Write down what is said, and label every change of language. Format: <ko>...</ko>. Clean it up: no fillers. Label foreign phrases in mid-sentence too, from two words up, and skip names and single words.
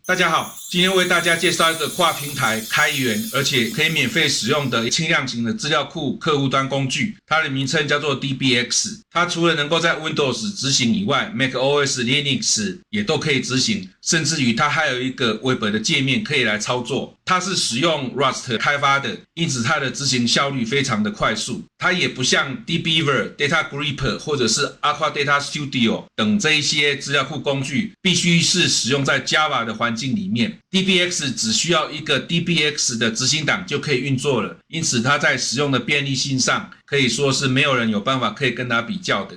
<zh>大家好，今天為大家介紹一個跨平台、開源而且可以免費使用的輕量型的資料庫客戶端工具，它的名稱叫做 DBX。它除了能夠在 Windows 執行以外 ，macOS、Linux 也都可以執行，甚至於它還有一個 Web 的界面可以來操作。它是使用 Rust 開發的，因此它的執行效率非常的快速。它也不像 dbeaver、DataGripper 或者是 Aqua Data Studio 等這一些資料庫工具，必須是使用在 Java 的環境裡面。DBX 只需要一個 DBX 的執行檔就可以運作了，因此它在使用的便利性上可以說是沒有人有辦法可以跟它比較的。</zh>